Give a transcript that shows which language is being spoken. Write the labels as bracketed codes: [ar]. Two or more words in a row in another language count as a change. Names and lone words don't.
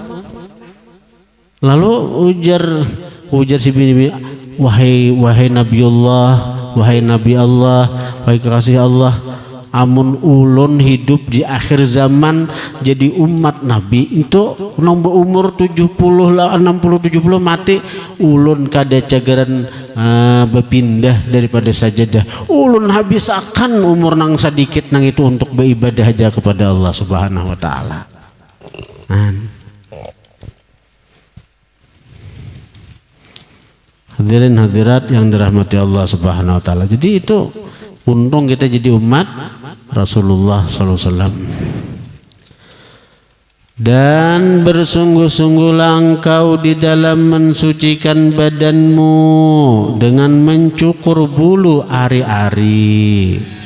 [bjn] Lalu ujar si bini, wahai Nabiullah, wahai Nabi Allah, wahai kekasih Allah, amun ulun hidup di akhir zaman jadi umat Nabi itu nombor umur 70 lah 60-70 mati ulun kada cagaran berpindah daripada sajadah. Ulun habis akan umur nang sedikit nang itu untuk beribadah aja kepada Allah [ar] سبحانه وتعالى. [id] Hadirin hadirat yang dirahmati Allah [ar] سبحانه وتعالى. [id] Jadi itu untung kita jadi umat Rasulullah [ar] صلى الله عليه وسلم. [id] Dan bersungguh-sungguhlah engkau di dalam mensucikan badanmu dengan mencukur bulu ari-ari.